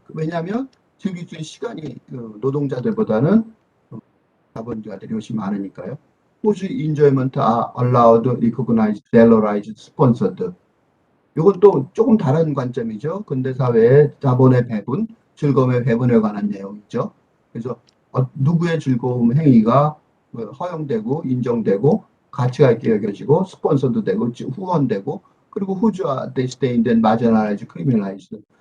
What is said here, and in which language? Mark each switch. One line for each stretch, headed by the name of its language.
Korean: 왜냐하면 즐길 수 있는 시간이 노동자들보다는 자본가들이 훨씬 많으니까요.
English: Whose enjoyment are allowed, recognized, valorized, sponsored.
Korean: 이건 또 조금 다른 관점이죠. 근대사회의 자본의 배분, 즐거움의 배분에 관한 내용이죠. 그래서 누구의 즐거움 행위가 허용되고 인정되고 가치가 있게 여겨지고 스폰서도 되고 후원되고, 그리고
English: whose disdained and marginalized, criminalized.